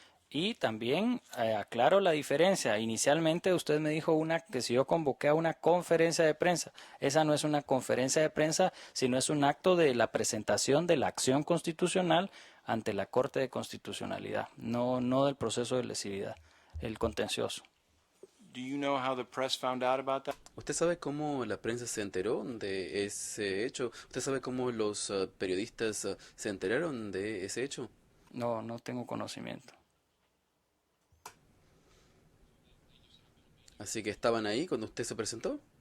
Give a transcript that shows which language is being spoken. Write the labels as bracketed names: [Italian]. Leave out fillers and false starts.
[Spanish] Y también aclaro la diferencia. Inicialmente usted me dijo que si yo convoqué a una conferencia de prensa, esa no es una conferencia de prensa, sino es un acto de la presentación de la acción constitucional ante la Corte de Constitucionalidad, no del proceso de lesividad, el contencioso. [English] Do you know how the press found out about that? [Spanish] ¿Usted sabe cómo la prensa se enteró de ese hecho? ¿Usted sabe cómo los periodistas se enteraron de ese hecho? No, no tengo conocimiento. Así que estaban ahí cuando usted se presentó.